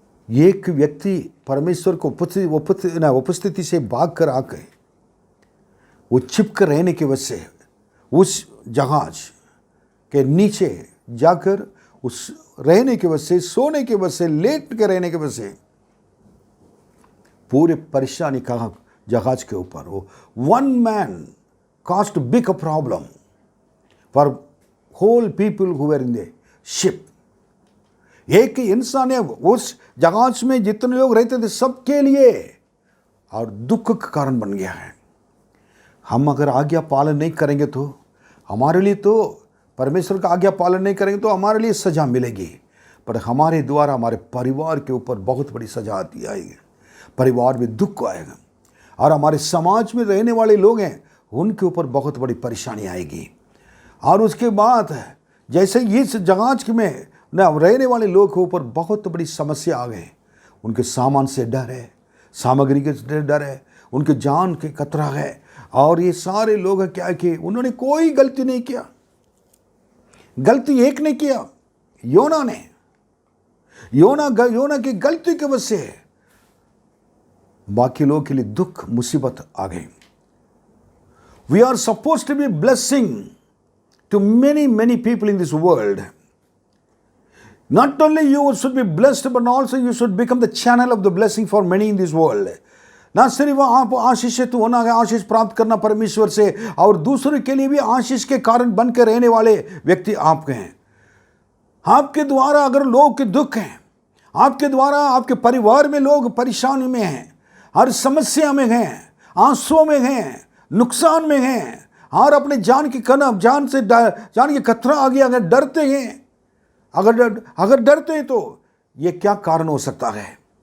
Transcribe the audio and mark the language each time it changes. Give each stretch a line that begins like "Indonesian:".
Hindi: एक व्यक्ति परमेश्वर को उपस्थिति से भाग कर आ गए। वो छिप कर रहने की वजह से उस जहाज के नीचे जाकर उस रहने की वजह से, सोने की वजह से, लेट के रहने की वजह से पूरे परेशानी का जहाज के ऊपर।
English: वो one man caused big problem for whole people who were in the ship।
Hindi: एक इंसान ने उस जहाज में जितने लोग रहते थे सबके लिए और दुख का कारण बन गया है। हम अगर आज्ञा पालन नहीं करेंगे तो हमारे लिए, तो परमेश्वर का आज्ञा पालन नहीं करेंगे तो हमारे लिए सज़ा मिलेगी, पर हमारे द्वारा हमारे परिवार के ऊपर बहुत बड़ी सज़ा आती आएगी। परिवार में दुख आएगा और हमारे समाज में रहने वाले लोग हैं उनके ऊपर बहुत बड़ी परेशानी आएगी। और उसके बाद जैसे इस जहाज में रहने वाले लोग के ऊपर बहुत बड़ी समस्या आ गई। उनके सामान से डर है, सामग्री के डर है, उनके जान के खतरा है, और ये सारे लोग क्या किए, उन्होंने कोई गलती नहीं किया, गलती एक ने किया, योना ने। योना की गलती की वजह से बाकी लोगों के लिए दुख मुसीबत आ गई।
English: We are suppose to be blessing to many people in this world. Not only you should be blessed, but also you should become the channel of the blessing for many in this world.
Hindi: ना सिर्फ आप आशीषित होना है, आशीष प्राप्त करना परमेश्वर से, और दूसरों के लिए भी आशीष के कारण बनकर रहने वाले व्यक्ति आपके हैं। आपके द्वारा अगर लोग के दुख हैं, आपके द्वारा आपके परिवार में लोग परेशानी में हैं, हर समस्या में हैं, आंसुओं में हैं, नुकसान में हैं, और अपने जान की जान की खतरा आ गया, अगर डरते हैं, अगर डरते हैं तो ये क्या कारण हो सकता है?